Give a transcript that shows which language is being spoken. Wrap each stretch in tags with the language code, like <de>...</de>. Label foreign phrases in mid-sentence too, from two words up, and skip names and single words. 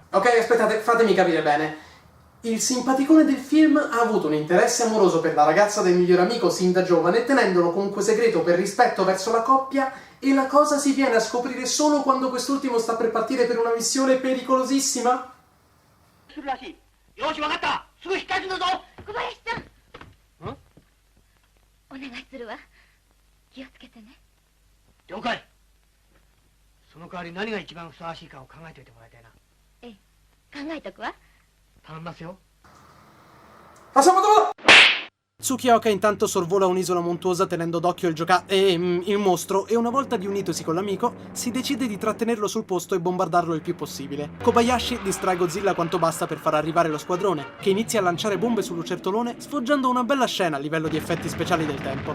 <it>Ok, aspettate, fatemi capire bene. Il simpaticone del film ha avuto un interesse amoroso per la ragazza del miglior amico sin da giovane, tenendolo comunque segreto per rispetto verso la coppia, e la cosa si viene a scoprire solo quando quest'ultimo sta per partire per una missione pericolosissima?</it> <ja>よし、わかった。すぐ引っ返すんだぞ。小林さんお願いするわ。気をつけてね。了解。その代わり何が一番ふさわしいかを考えておいてもらいたいな。ええ、考えとくわ。頼みますよ。</ja> <it>Tsukioka intanto sorvola un'isola montuosa tenendo d'occhio il mostro e una volta riunitosi con l'amico si decide di trattenerlo sul posto e bombardarlo il più possibile. Kobayashi distrae Godzilla quanto basta per far arrivare lo squadrone, che inizia a lanciare bombe sul lucertolone sfoggiando una bella scena a livello di effetti speciali del tempo.</it>